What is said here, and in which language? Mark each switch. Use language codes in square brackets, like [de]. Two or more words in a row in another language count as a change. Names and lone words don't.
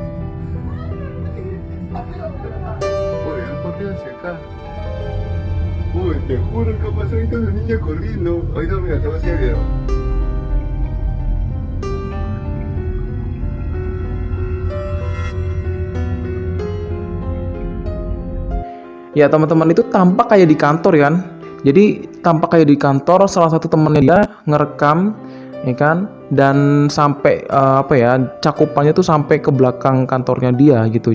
[es] Oye, han corrido hacia acá. Oye, te juro que ha pasado ahorita una niña corriendo. Ahorita mira, te voy a hacer el video. [id] Ya teman-teman, itu tampak kayak di kantor kan. Jadi tampak kayak di kantor, salah satu temennya dia ngerekam ya kan, dan sampai cakupannya tuh sampai ke belakang kantornya dia gitu.